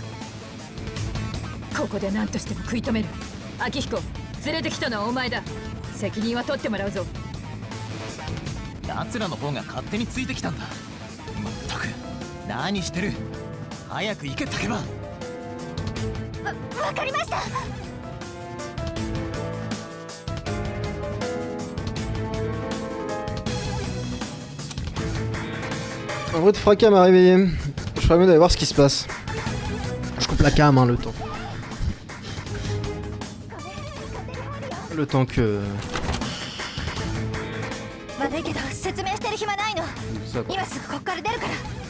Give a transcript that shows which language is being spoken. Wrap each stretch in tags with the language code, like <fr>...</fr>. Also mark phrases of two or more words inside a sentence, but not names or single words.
<ja>ここで何としても食い止める。秋彦、連れてきたのはお前だ。責任は取ってもらうぞ。奴らの方が勝手についてきたんだ。まったく何してる。早く行け竹場。わかりました。</ja> <fr>Un bruit de fracas m'a réveillé. Je ferais mieux d'aller voir ce qui se passe. Je coupe la cam, hein, le temps. Le temps que...</fr> <ja>悪いけど説明してる暇ないの。今すぐこっから出るから。</ja>